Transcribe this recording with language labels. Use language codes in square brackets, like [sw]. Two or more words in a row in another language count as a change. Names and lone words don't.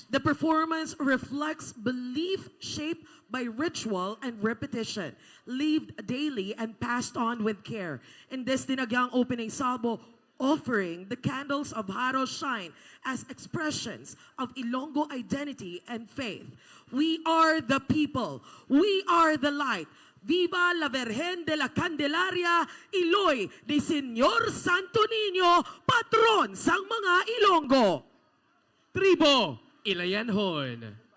[en] The performance reflects belief shaped by ritual and repetition, lived daily and passed on with care. In this Dinagyang opening salvo, offering the candles of Haro shine as expressions of Ilonggo identity and faith. We are the people. We are the light. [es] Viva la Virgen de la Candelaria, Iloy de Señor Santo Niño, [hil] patron sang mga Ilonggo. Tribo Ilayanhon.